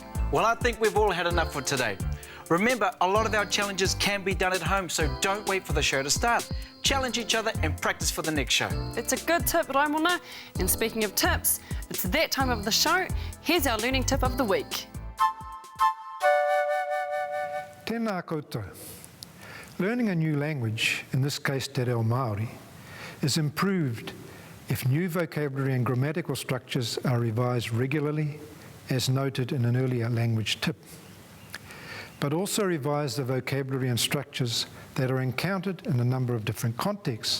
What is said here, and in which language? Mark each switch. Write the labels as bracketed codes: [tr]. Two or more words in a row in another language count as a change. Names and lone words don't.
[en] Well, I think we've all had enough for today. Remember, a lot of our challenges can be done at home, so don't wait for the show to start. Challenge each other and practice for the next show. It's a good tip, Raimona. And speaking of tips, it's that time of the show. Here's our learning tip of the week. [mi] Tēnā koutou. [en] Learning a new language, in this case Te Reo Māori, is improved if new vocabulary and grammatical structures are revised regularly, as noted in an earlier language tip. But also revise the vocabulary and structures that are encountered in a number of different contexts.